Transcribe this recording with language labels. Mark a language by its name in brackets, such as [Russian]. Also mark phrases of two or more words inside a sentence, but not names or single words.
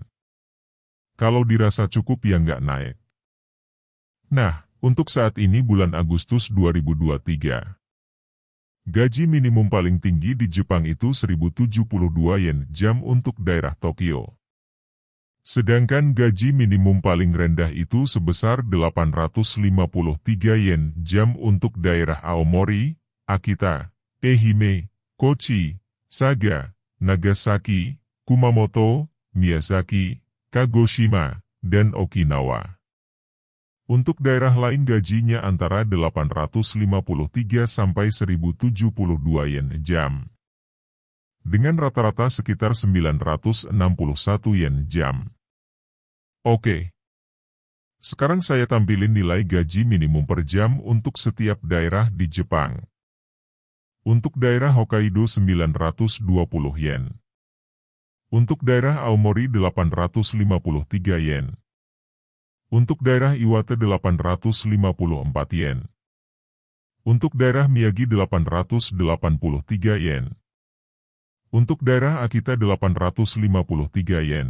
[Indonesian] Kalau dirasa cukup ya nggak naik. Nah, untuk saat ini bulan Agustus 2023. Gaji minimum paling tinggi di Jepang itu 1072 yen jam untuk daerah Tokyo. Sedangkan gaji minimum paling rendah itu sebesar 853 yen jam untuk daerah Aomori, Akita, Ehime, Kochi, Saga, Nagasaki, Kumamoto, Miyazaki, Kagoshima, dan Okinawa. Untuk daerah lain gajinya antara 853 sampai 1072 yen jam. Dengan rata-rata sekitar 961 yen jam. Oke. Sekarang saya tampilin nilai gaji minimum per jam untuk setiap daerah di Jepang. Untuk daerah Hokkaido 920 yen. Untuk daerah Aomori 853 yen. Untuk daerah Iwate 854 yen. Untuk daerah Miyagi 883 yen. Untuk daerah Akita 853 yen.